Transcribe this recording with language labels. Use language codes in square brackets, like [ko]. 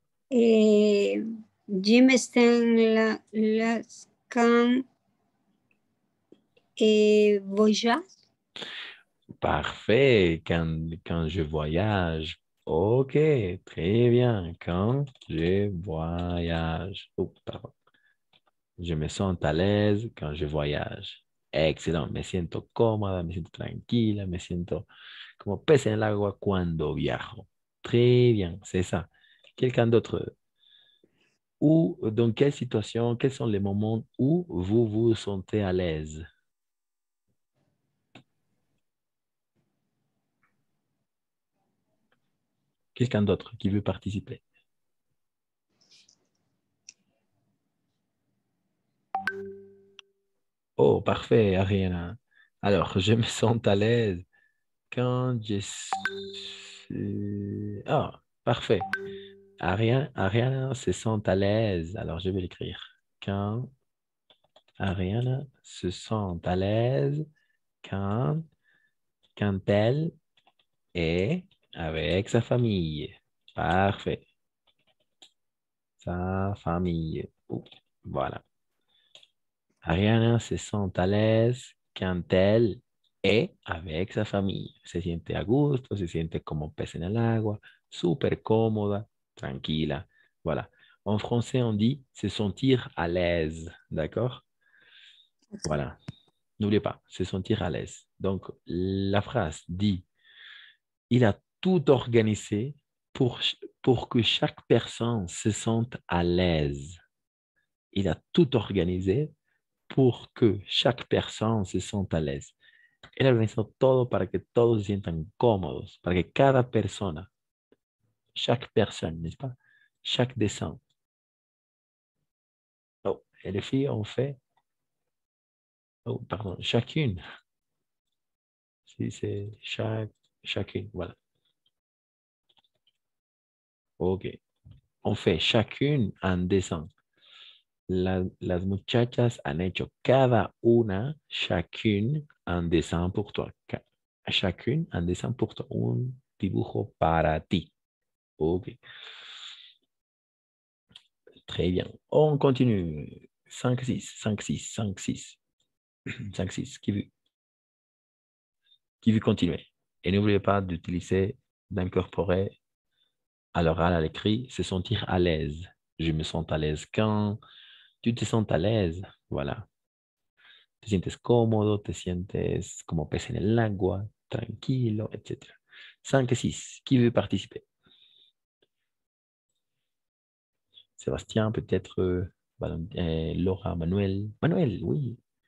[fr] Je me sens l'aise quand voyage. Parfait, quand je voyage. Ok, très bien, quand je voyage. Oh, pardon. Je me sens à l'aise quand je voyage. [es] Excellent, me siento cómoda, me siento tranquila, me siento como pez en el agua cuando viajo. [fr] Très bien, c'est ça. Quelqu'un d'autre? Ou dans quelle situation, quels sont les moments où vous vous sentez à l'aise? Quelqu'un d'autre qui veut participer? Oh, parfait, Ariana. Alors, je me sens à l'aise quand je suis... Ah, parfait. Ariana se sent à l'aise. Alors, je vais l'écrire. Quand Ariana se sent à l'aise quand, quand elle est avec sa famille. Parfait. Sa famille. Oh, voilà. Ariana se sent à l'aise quand elle est avec sa famille. [es] Se siente a gusto, se siente como pez en el agua, súper cómoda, tranquila. [fr] Voilà. En français, on dit se sentir à l'aise. D'accord? Voilà. N'oubliez pas, se sentir à l'aise. Donc, la phrase dit, il a tout organisé pour que chaque personne se sente à l'aise. Il a tout organisé pour que chaque personne se sente à l'aise. [es] Él organizó todo para que todos se sientan cómodos, para que cada persona, [fr] chaque personne, n'est-ce pas? Chaque dessin. Oh, et les filles ont fait, oh, pardon, chacune. Si c'est chacune, voilà. Ok. On fait chacune un dessin. [es] Las muchachas han hecho cada una, [fr] chacune, un dessin pour toi. Chacune un dessin pour toi. [es] Un dibujo para ti. Ok. [fr] Très bien. On continue. 5, 6, 5, 6, 5, 6. 5, 6. Qui veut continuer? Et n'oubliez pas d'utiliser, d'incorporer à l'oral, à l'écrit, se sentir à l'aise. Je me sens à l'aise quand tu te sens à l'aise. Voilà. [es] Te sientes cómodo, te sientes como pez en el agua, tranquilo, etc. [fr] 5 et 6. Qui veut participer? Sébastien, peut-être Laura, Manuel. Manuel, oui.